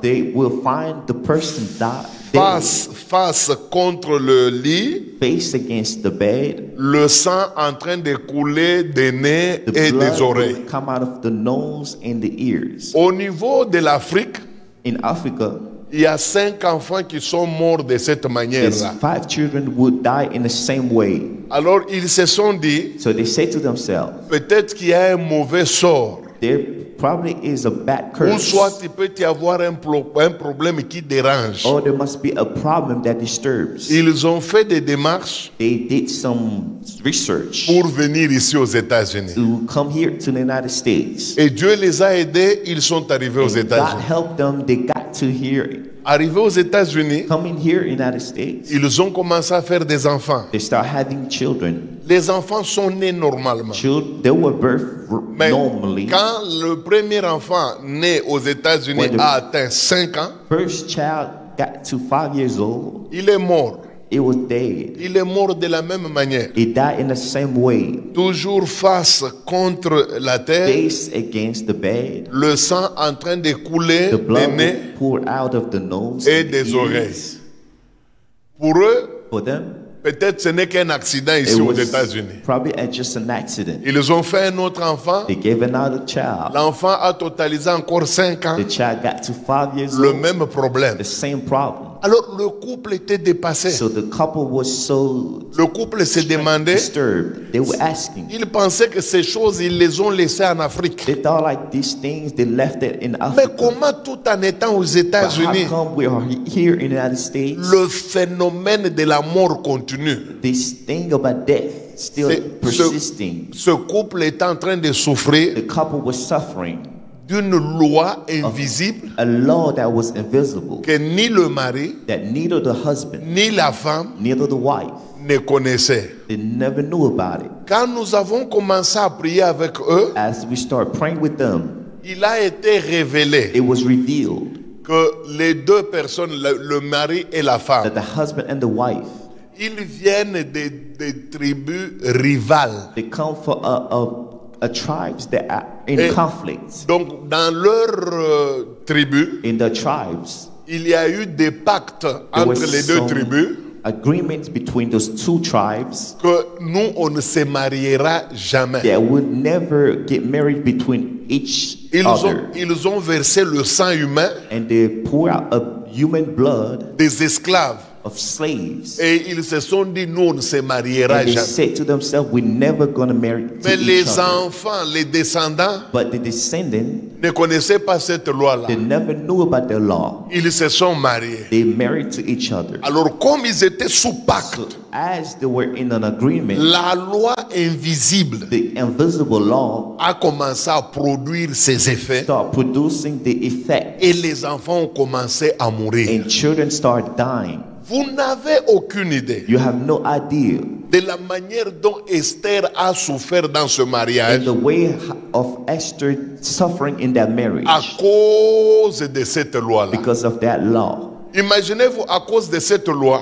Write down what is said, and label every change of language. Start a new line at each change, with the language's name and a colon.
English: they will find the person dead,
French: face contre le lit,
English: face against the bed.
French: le sang en train de couler des nez
English: The
French: et
English: blood
French: des oreilles.
English: will come out of the nose and the ears.
French: Au niveau de l'Afrique,
English: In Africa,
French: il y a 5 enfants qui sont morts de cette
English: there's
French: manière-là.
English: 5 children would die in the same way.
French: Alors ils se sont dit,
English: So they say to themselves,
French: peut-être qu'il y a un mauvais sort.
English: there probably is a bad
French: Ou
English: curse,
French: soit il peut y avoir un problème qui dérange.
English: or there must be a problem that disturbs.
French: Ils ont fait des démarches
English: They did some research
French: pour venir ici aux États-Unis.
English: to come here to the United States.
French: Et Dieu les a aidés, ils sont arrivés aux
English: And God
French: États-Unis.
English: helped them, they got to here
French: Arrivés aux États-Unis,
English: coming here in the United States,
French: ils ont commencé à faire des enfants.
English: they start having children.
French: Les enfants sont nés normalement.
English: They were birthed
French: Mais
English: normally.
French: quand le premier enfant né aux États-Unis
English: When the-
French: a atteint 5 ans,
English: First child got to 5 years old,
French: il est mort.
English: it was dead.
French: Il est mort de la même manière.
English: It died in the same way,
French: Toujours face contre la terre,
English: face against the bed.
French: le sang en train de couler
English: The
French: des
English: blood
French: nez
English: was poured out of the nose
French: et
English: and the
French: des
English: ears.
French: oreilles. Pour eux,
English: For them,
French: peut-être ce n'est qu'un accident ici
English: it
French: aux
English: was
French: États-Unis.
English: probably just an accident.
French: Ils ont fait un autre enfant.
English: They gave another child.
French: L'enfant a totalisé encore 5 ans.
English: The child got to 5 years
French: Le
English: old.
French: même problème.
English: The same problem.
French: Alors le couple était dépassé.
English: So the couple was so
French: Le couple se demandait,
English: disturbed. They were asking.
French: ils pensaient que ces choses, ils les ont laissées en Afrique.
English: They thought like these things, they left it in
French: Mais
English: Africa.
French: comment tout en étant aux
English: But how
French: États-Unis,
English: come we are here in the United States?
French: le phénomène de la mort continue?
English: This thing about death still persisting.
French: Ce couple est en train de souffrir
English: The couple was suffering
French: d'une loi invisible
English: a law that was invisible,
French: que ni le mari,
English: that neither the husband,
French: ni la femme
English: neither the wife,
French: ne connaissaient.
English: they never knew about it.
French: Quand nous avons commencé à prier avec eux,
English: As we start praying with them,
French: il a été révélé
English: it was revealed
French: que les deux personnes, le mari et la femme,
English: that the husband and the wife,
French: ils viennent des tribus rivales.
English: they come from a tribes that are in
French: Et
English: conflict.
French: donc, dans leur tribu,
English: In the tribes,
French: il y a eu des pactes
English: there was
French: entre les deux
English: some
French: tribus
English: agreements between those two tribes
French: que nous, on ne se mariera jamais.
English: that would never get married between each
French: Ils
English: other.
French: ils ont versé le sang humain
English: And they pour out a human blood
French: des esclaves.
English: of slaves.
French: Et ils se sont dit, nous, on ne se mariera
English: And they
French: jamais.
English: said to themselves, we're never going to marry to
French: Mais
English: each
French: les
English: other.
French: enfants, les descendants,
English: But the descendants,
French: ne connaissaient pas cette loi-là.
English: they never knew about the law.
French: Ils se sont mariés.
English: They married to each other.
French: Alors, comme ils étaient sous pacte,
English: As they were in an agreement,
French: la loi invisible
English: the invisible law
French: a commencé à produire ses effets
English: start producing the effect,
French: et les enfants ont commencé à mourir.
English: and children start dying.
French: Vous n'avez aucune idée
English: You have no idea
French: de la manière dont Esther a souffert dans ce
English: in
French: mariage
English: the way of Esther suffering in that marriage
French: à cause de cette loi-là.
English: because of that law.
French: Imaginez-vous, à cause de cette loi,